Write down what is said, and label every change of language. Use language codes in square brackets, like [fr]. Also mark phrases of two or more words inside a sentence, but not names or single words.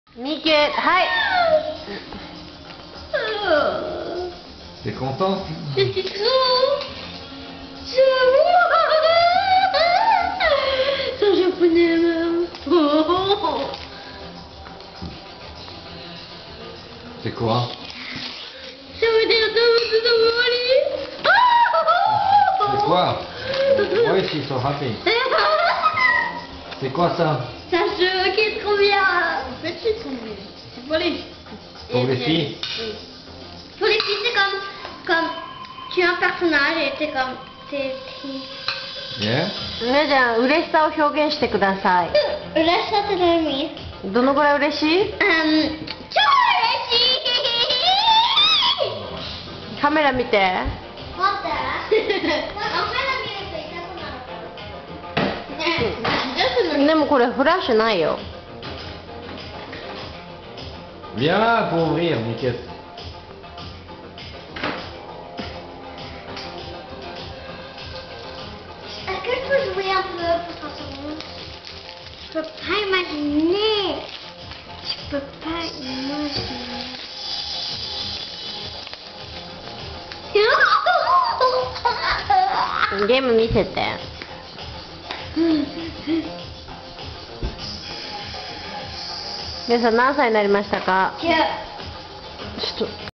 [ja] ミケ、はい。 [fr] T'es content? Je suis trop. C'est en japonais même. C'est quoi? Ça veut dire C'est quoi? [en] Why is she so happy? [fr] C'est quoi ça? Ça joue qui est trop bien. C'est trop bien. C'est pour les. Pour les filles? Oui. Pour les filles, c'est comme tu es un personnage et c'est comme t'es. [en] Yeah? [ja] ねじゃん、嬉しさを表現してください。嬉しさって何？どのぐらい嬉しい？超嬉しい。カメラ見て。待って。カメラ見ると痛くなるから。ね。でもこれフラッシュないよ。 [fr] Viens là pour ouvrir, Miquette. Est-ce que je peux jouer un peu pour 30 secondes? Je peux pas imaginer. Je peux pas imaginer. Oh [ja] ゲーム見せて。皆さん何歳になりましたか？ [fr] Je... [ja] ちょっと。